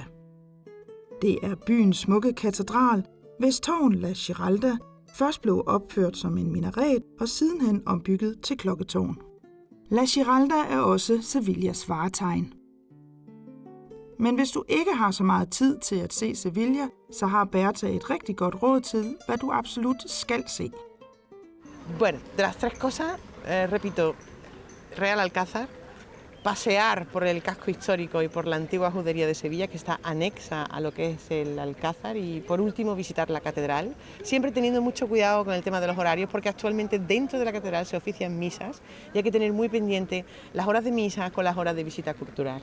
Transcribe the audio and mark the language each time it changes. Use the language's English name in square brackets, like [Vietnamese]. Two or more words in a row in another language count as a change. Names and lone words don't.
[Danish] Det er byens smukke katedral, hvis tårn La Giralda først blev opført som en minaret og sidenhen ombygget til klokketårn. La Giralda er også Sevillas vartegn. Men hvis du ikke har så meget tid til at se Sevilla, så har Berta et rigtig godt råd til, hvad du absolut skal se. [Spanish] Bueno, de las 3 cosas, repito, Real Alcázar, pasear por el casco histórico y por la antigua judería de Sevilla, que está anexa a lo que es el Alcázar, y por último visitar la catedral, siempre teniendo mucho cuidado con el tema de los horarios, porque actualmente dentro de la catedral se ofician misas y hay que tener muy pendiente las horas de misa con las horas de visita cultural.